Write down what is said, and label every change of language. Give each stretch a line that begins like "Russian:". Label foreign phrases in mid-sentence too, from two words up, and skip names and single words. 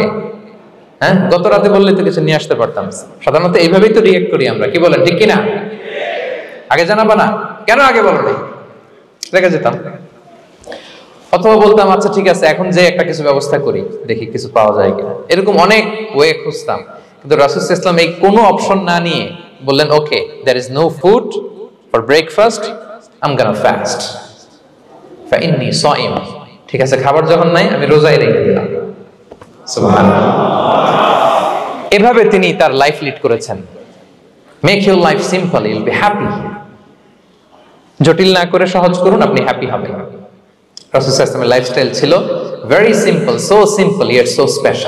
Bangla: হ্যাঁ, গত রাতে বললে তো কিছু নিয়ে আসতে পারতাম। সাধারণত এইভাবেই তো রিয়েক্ট করি আমরা, কি বলেন, ঠিক কিনা? আগে জানাবা না, কেন আগে বলো না? রেগে যেতাম। অথবা বলতাম, আচ্ছা ঠিক আছে, এখন যে একটা কিছু ব্যবস্থা করি, দেখি কিছু পাওয়া যায় কিনা। এরকম অনেক ওয়ে খুঁজতাম। কিন্তু রাসূল
Arabic: صلى الله عليه وسلم
Bangla: এই কোনো অপশন না নিয়ে বললেন, ওকে,
English: there is no food for breakfast, I'm gonna fast,
Arabic: فإني صائم,
Bangla: ঠিক আছে, খাবার যখন নাই আমি রোজাই রেখে দিলাম। সুবহানাল্লাহ। এভাবে তিনি তার লাইফ লিড করেছেন।
English: Make your life simple, you'll be happy.
Bangla: জটিল না করে সহজ করুন, আপনি হ্যাপি হবেন। রাসূল
Arabic: صلى الله عليه وسلم
Bangla: লাইফস্টাইল ছিল
English: very simple, so simple yet so special.